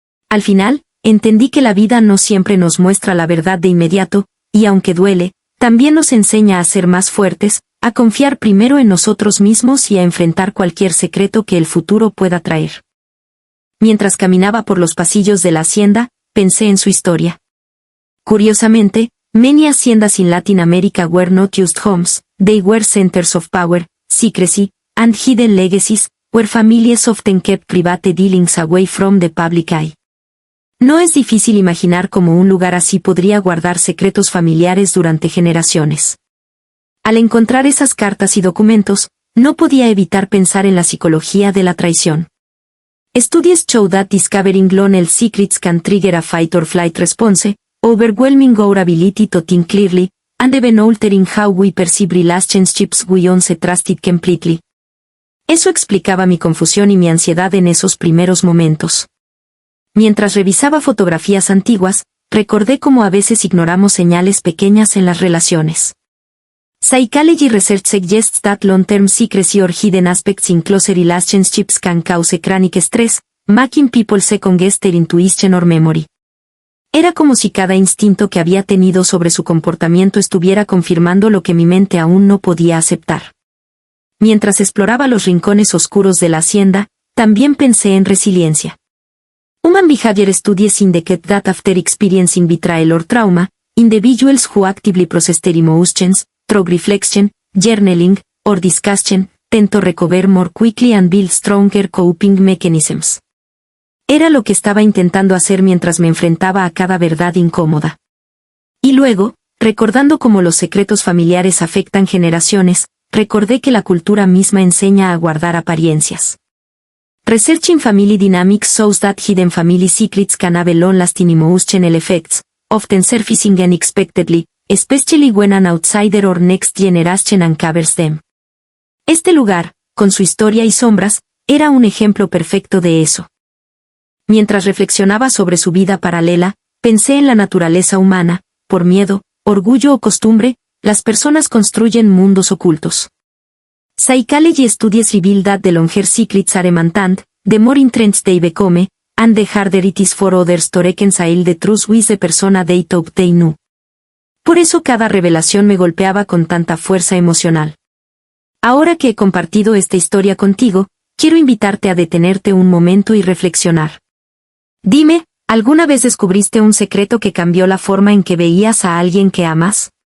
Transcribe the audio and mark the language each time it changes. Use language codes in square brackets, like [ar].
[es] Al final, entendí que la vida no siempre nos muestra la verdad de inmediato, y aunque duele, también nos enseña a ser más fuertes, a confiar primero en nosotros mismos y a enfrentar cualquier secreto que el futuro pueda traer. Mientras caminaba por los pasillos de la hacienda, pensé en su historia. [en] Curiosamente, many haciendas in Latin America were not just homes, they were centers of power, secrecy, and hidden legacies, where families often kept private dealings away from the public eye. [es] No es difícil imaginar cómo un lugar así podría guardar secretos familiares durante generaciones. Al encontrar esas cartas y documentos, no podía evitar pensar en la psicología de la traición. [en] Studies show that discovering loaned secrets can trigger a fight or flight response, overwhelming our ability to think clearly, and even altering how we perceive relationships we once trusted completely. [es] Eso explicaba mi confusión y mi ansiedad en esos primeros momentos. Mientras revisaba fotografías antiguas, recordé cómo a veces ignoramos señales pequeñas en las relaciones. [en] Psychology research suggests that long-term secrecy or hidden aspects in closer relationships can cause chronic stress, making people second-guess their intuition or memory. [es] Era como si cada instinto que había tenido sobre su comportamiento estuviera confirmando lo que mi mente aún no podía aceptar. Mientras exploraba los rincones oscuros de la hacienda, también pensé en resiliencia. [en] Human behavior studies indicate that after experiencing betrayal or trauma, individuals who actively process their emotions, through reflection, journaling, or discussion, tend to recover more quickly and build stronger coping mechanisms. [es] Era lo que estaba intentando hacer mientras me enfrentaba a cada verdad incómoda. Y luego, recordando cómo los secretos familiares afectan generaciones, recordé que la cultura misma enseña a guardar apariencias. [en] Researching family dynamics shows that hidden family secrets can have long-lasting emotional effects, often surfacing unexpectedly, especially when an outsider or next generation uncovers them. [es] Este lugar, con su historia y sombras, era un ejemplo perfecto de eso. Mientras reflexionaba sobre su vida paralela, pensé en la naturaleza humana. Por miedo, orgullo o costumbre, las personas construyen mundos ocultos. [en] Psychology studies reveal that the longer secrets are maintained, the more entrenched they become, and the harder it is for others to reconcile the truth with the persona they thought they knew. [es] Por eso cada revelación me golpeaba con tanta fuerza emocional. Ahora que he compartido esta historia contigo, quiero invitarte a detenerte un momento y reflexionar. Dime, ¿alguna vez descubriste un secreto que cambió la forma en que veías a alguien que amas?